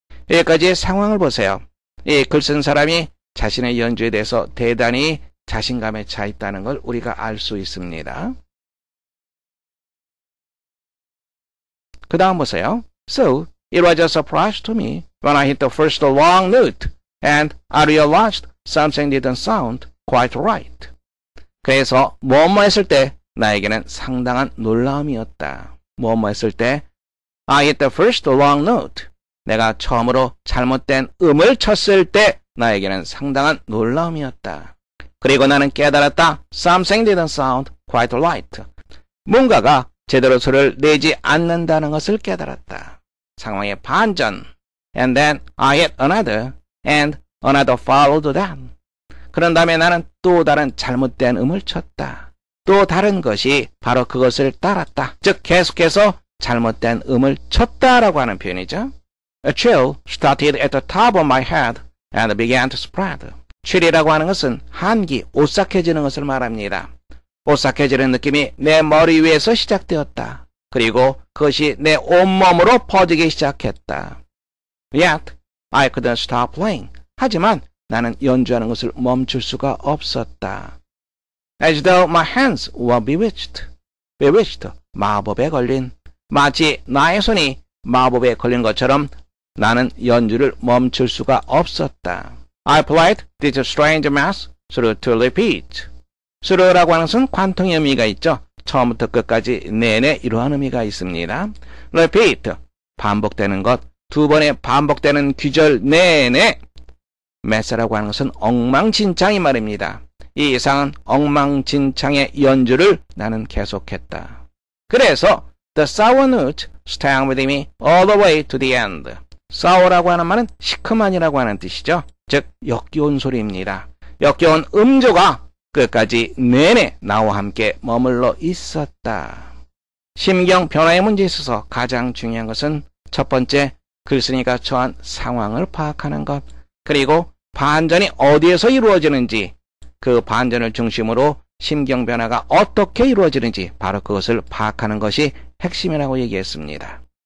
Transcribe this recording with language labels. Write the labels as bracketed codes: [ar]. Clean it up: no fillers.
[ko] 여기까지의 상황을 보세요. 이 글 쓴 사람이 자신의 연주에 대해서 대단히 자신감에 차 있다는 걸 우리가 알 수 있습니다. 그 다음 보세요. [en] So, it was a surprise to me when I hit the first long note and I realized something didn't sound quite right. [ko] 그래서 뭐뭐 했을 때 나에게는 상당한 놀라움이었다. 뭐뭐 했을 때 [en] I hit the first long note. [ko] 내가 처음으로 잘못된 음을 쳤을 때 나에게는 상당한 놀라움이었다. 그리고 나는 깨달았다. [en] Something didn't sound quite right. [ko] 뭔가가 제대로 소리를 내지 않는다는 것을 깨달았다. 상황의 반전. [en] And then I hit another and another followed that. [ko] 그런 다음에 나는 또 다른 잘못된 음을 쳤다. 또 다른 것이 바로 그것을 따랐다. 즉 계속해서 잘못된 음을 쳤다라고 하는 표현이죠. [en] A chill started at the top of my head and began to spread. [ko] chill이라고 하는 것은 한기, 오싹해지는 것을 말합니다. 오싹해지는 느낌이 내 머리 위에서 시작되었다. 그리고 그것이 내 온몸으로 퍼지기 시작했다. [en] Yet, I couldn't stop playing. [ko] 하지만 나는 연주하는 것을 멈출 수가 없었다. [en] As though my hands were bewitched. [ko] bewitched, 마법에 걸린. 마치 나의 손이 마법에 걸린 것처럼 나는 연주를 멈출 수가 없었다. [en] I played this strange mass through to repeat. [ko] through라고 하는 것은 관통의 의미가 있죠. 처음부터 끝까지 내내 이러한 의미가 있습니다. repeat, 반복되는 것, 두 번에 반복되는 귀절 내내. mess라고 하는 것은 엉망진창이 말입니다. 이 이상은 엉망진창의 연주를 나는 계속했다. 그래서 [en] the sour note stayed with me all the way to the end. [ko] sour라고 하는 말은 시큼한이라고 하는 뜻이죠. 즉 역겨운 소리입니다. 역겨운 음조가 끝까지 내내 나와 함께 머물러 있었다. 심경 변화의 문제에 있어서 가장 중요한 것은 첫 번째, 글쓴이가 처한 상황을 파악하는 것, 그리고 반전이 어디에서 이루어지는지, 그 반전을 중심으로 심경 변화가 어떻게 이루어지는지 바로 그것을 파악하는 것이 핵심이라고 얘기했습니다.